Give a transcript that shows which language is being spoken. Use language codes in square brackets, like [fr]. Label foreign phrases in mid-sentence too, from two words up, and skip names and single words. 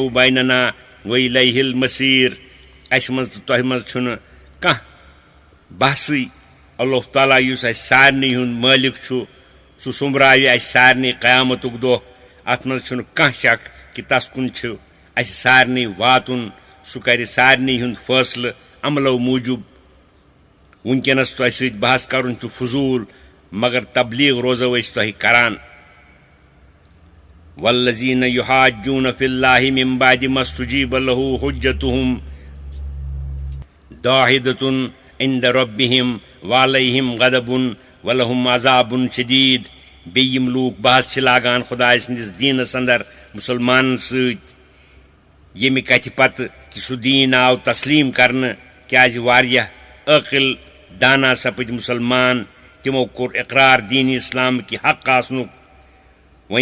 [ar] بَینَنَا وَإِلَیْہِ الْمَصیٖر [ks] اسہِ منٛز تہٕ تۄہہِ منٛز چھُنہٕ کانٛہہ بحثٕے اللہ تعالیٰ یُس اسہِ سارنٕے ہُنٛد مٲلِک چھُ سُہ سُمبراوِ اسہِ سارنٕے قیامتُک دۄہ اتھ منٛز چھُنہٕ کانٛہہ شک کہِ تس کُن چھُ اسہِ سارنٕے واتُن سُہ کرِ سارنٕے ہُنٛد فٲصلہٕ عملو موٗجوٗب وُنکیٚنس تۄہہِ سۭتۍ بحث کرُن چھُ فضوٗل مگر تبلیٖغ روزو أسۍ تۄہہِ کران [ar] وَالَّذِينَ يُحَاجُّونَ فِي اللَّهِ مِن بَعْدِ مَا اسْتُجِيبَ لَهُ حُجَّتُهُمْ دَاحِضَةٌ عِندَ رَبِّهِمْ وَعَلَيْهِمْ غَضَبٌ وَلَهُمْ عَذَابٌ شَدِيدٌ [ks] بیٚیہِ یِم لوٗکھ بحث چھِ لاگان خۄداے سٕنٛدِس دیٖنس انٛدر مُسلمانن سۭتۍ ییٚمہِ کتھِ پتہٕ کہِ سُہ دیٖن آو تسلیٖم کرنہٕ کیٛازِ واریاہ عٲقِل دانا سپٕدۍ مُسلمان تِمو کوٚر اقرار دیٖنِ اسلامکہِ حق آسنُک وۄنۍ